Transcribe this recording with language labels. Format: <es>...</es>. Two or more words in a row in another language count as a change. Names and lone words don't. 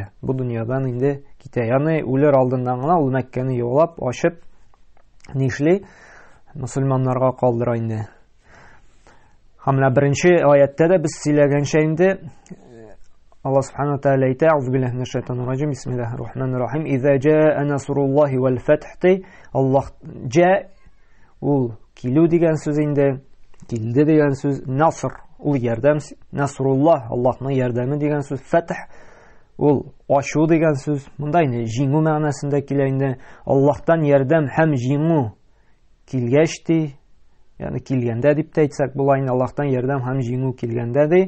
<tt>Бу дөньядан инде китә. Ягъни үлер алдыннан гына ул Мәккәне яулап, ачып нишли мусульманнарга калдыра инде. Һәм менә беренче аятта да без сөйләгәнчә инде Аллаһ</tt> <ar>سبحانه تعالى</ar> <tt>әйтә:</tt> <ar>"أعوذ بالله من الشيطان الرجيم. بسم الله الرحمن الرحيم. إذا جاء نصر الله والفتح."</ar> <tt>Аллаһ җа ул килү дигән сүз инде, килде дигән сүз, наср ул ярдәм, насруллаһ Аллаһның ярдәме дигән сүз, фатх ул ачу дигән сүз. Монда инде җиңү мәгънәсендә килә инде. Аллаһтан ярдәм һәм җиңү килгәч ди, ягъни килгәндә дип тә әйтсәк була инде, Аллаһтан ярдәм һәм җиңү килгәндә ди.</tt>